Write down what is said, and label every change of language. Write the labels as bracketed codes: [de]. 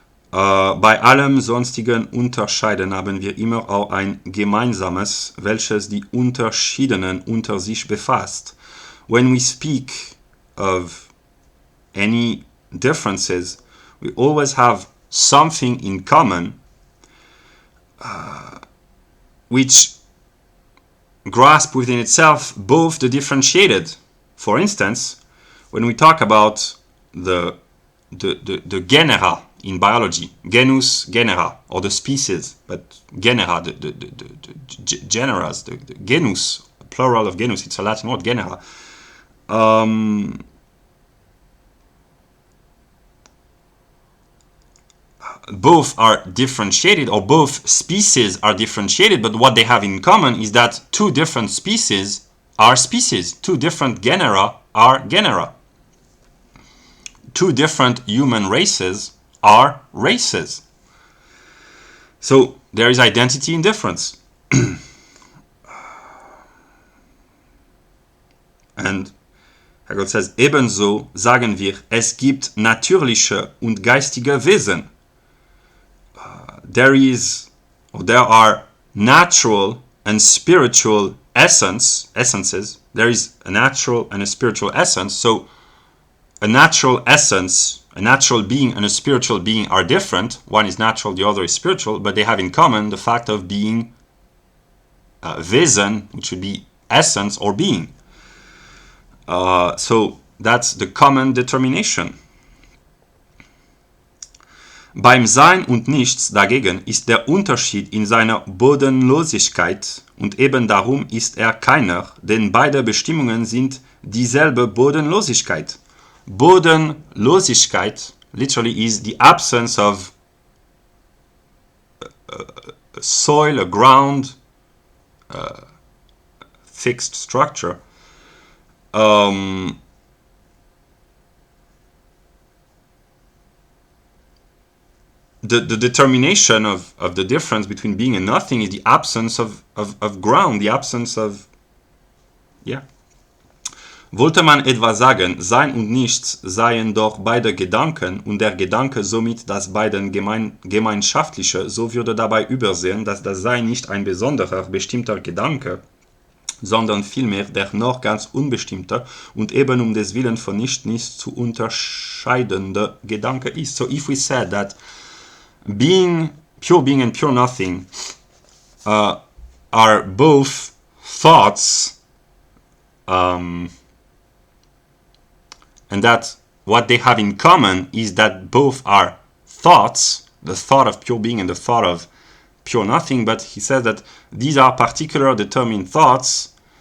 [de] Bei allem sonstigen Unterscheiden haben wir immer auch ein Gemeinsames, welches die Unterschiedenen unter sich befasst. [en] When we speak of any differences, we always have something in common which grasp within itself both the differentiated. For instance, when we talk about the genera in biology, genus, genera, or the species, but genera, the generas, the genus, plural of genus, it's a Latin word, genera. Both are differentiated, or both species are differentiated, but what they have in common is that two different species are species, two different genera are genera. Two different human races are races. So there is identity in difference. And Hegel says, [de] ebenso sagen wir, es gibt natürliche und geistige Wesen. [en] There are natural and spiritual essences. There is a natural and a spiritual essence. So a natural essence, a natural being and a spiritual being are different. One is natural, the other is spiritual, but they have in common the fact of being Wesen, which would be essence or being. So that's the common determination. [de] Beim Sein und Nichts dagegen ist der Unterschied in seiner Bodenlosigkeit, und eben darum ist er keiner, denn beide Bestimmungen sind dieselbe Bodenlosigkeit. [en] Bodenlosigkeit literally is the absence of a soil, a ground, fixed structure. the determination of the difference between being and nothing is the absence of ground, the absence of, yeah. [de] Wollte man etwa sagen, Sein und Nichts seien doch beide Gedanken und der Gedanke somit das beiden gemeinschaftliche, so würde dabei übersehen, dass das Sein nicht ein besonderer, bestimmter Gedanke, sondern vielmehr der noch ganz unbestimmte und eben um des Willen von nicht zu unterscheidende Gedanke ist. [en] So if we said that pure being and pure nothing are both thoughts, and that what they have in common is that both are thoughts, the thought of pure being and the thought of pure nothing, but he says that these are particular determined thoughts,